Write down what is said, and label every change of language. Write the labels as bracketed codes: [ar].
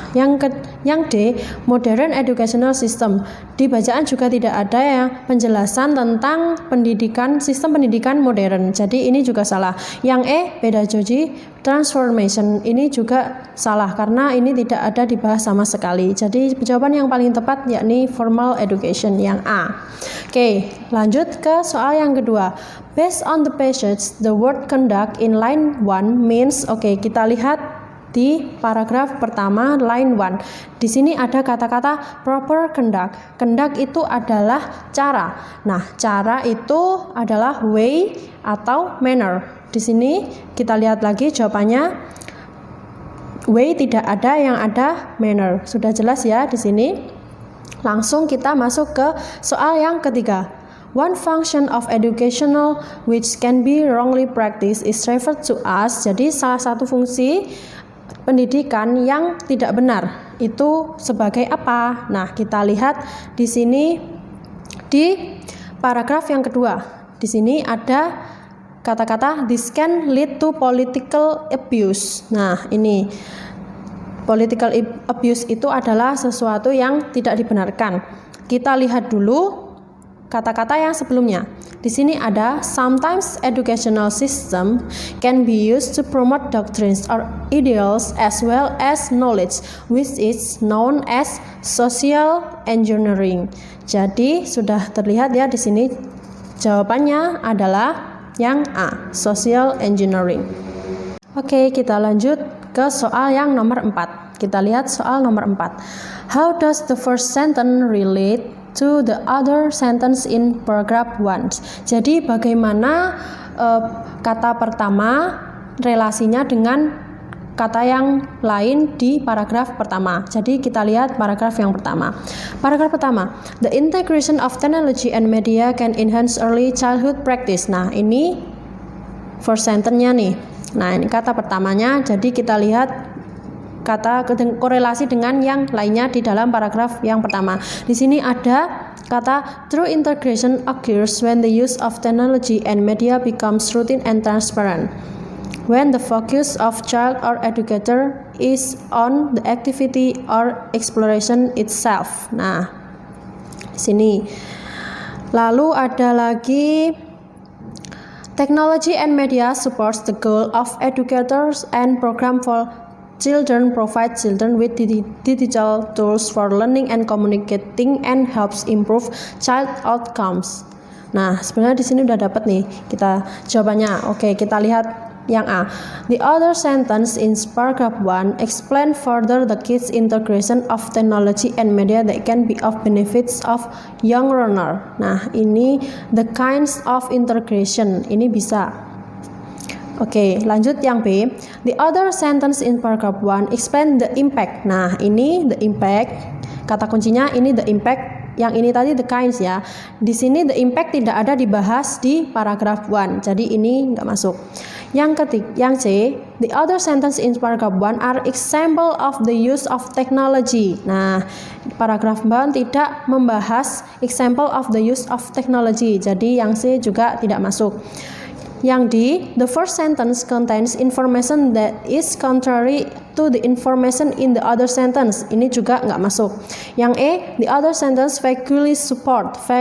[id] Yang D, [en] modern educational system. [id] Di bacaan juga tidak ada ya penjelasan tentang sistem pendidikan modern. Jadi ini juga salah. Yang E, [en] pedagogy transformation. [id] Ini juga salah karena ini tidak ada dibahas sama sekali. Jadi jawaban yang paling tepat yakni [en] formal education, [id] yang A. Oke, lanjut ke soal yang kedua. [en] Based on the passage, the word conduct in line 1 means, [id] kita lihat di paragraf pertama line 1. Di sini ada kata-kata [en] proper conduct. [id] Conduct itu adalah cara. Nah, cara itu adalah way atau manner. Di sini kita lihat lagi jawabannya. Way tidak ada, yang ada manner. Sudah jelas ya di sini. Langsung kita masuk ke soal yang ketiga. [en] One function of educational which can be wrongly practiced is referred to as. [id] Jadi salah satu fungsi pendidikan yang tidak benar itu sebagai apa? Nah, kita lihat di sini di paragraf yang kedua. Di sini ada kata-kata [en] this can lead to political abuse. [id] Nah, ini political abuse itu adalah sesuatu yang tidak dibenarkan. Kita lihat dulu kata-kata yang sebelumnya. Di sini ada [en] sometimes educational system can be used to promote doctrines or ideals as well as knowledge, which is known as social engineering. [id] Jadi sudah terlihat ya di sini jawabannya adalah yang A, [en] social engineering. [id] Oke, kita lanjut ke soal yang nomor 4. Kita lihat soal nomor 4. [en] How does the first sentence relate to the other sentence in paragraph 1? [id] Jadi bagaimana kata pertama relasinya dengan kata yang lain di paragraf pertama. Jadi kita lihat paragraf yang pertama. Paragraf pertama, [en] the integration of technology and media can enhance early childhood practice. [id] Nah, ini [en] first sentence- [id] nya nih. Nah, ini kata pertamanya. Jadi kita lihat kata korelasi dengan yang lainnya di dalam paragraf yang pertama. Di sini ada kata [en] true integration occurs when the use of technology and media becomes routine and transparent. When the focus of child or educator is on the activity or exploration itself. [id] Nah, di sini. Lalu ada lagi [en] technology and media supports the goal of educators and program for children, provide children with digital tools for learning and communicating and helps improve child outcomes. [id] Nah, sebenarnya di sini udah dapat nih kita jawabannya. Oke, kita lihat yang A. [en] The other sentence in paragraph 1 explain further the kids' integration of technology and media that can be of benefits of young learner. [id] Nah, ini [en] the kinds of integration. [id] Ini bisa. Oke, lanjut yang B. [en] The other sentence in paragraph 1 explain the impact. [id] Nah, ini [en] the impact. [id] Kata kuncinya ini the impact. Yang ini tadi the kinds ya. Di sini the impact tidak ada dibahas di paragraph 1. Jadi ini nggak masuk. Yang C, [en] the other sentence in paragraph 1 are example of the use of technology. [id] Nah, paragraf 1 tidak membahas [en] example of the use of technology. [id] Jadi yang C juga tidak masuk. Yang D, [en] the first sentence contains information that is contrary to the information in the other sentence. [id] Ini juga nggak masuk. Yang E, [en] the other sentence vaguely support.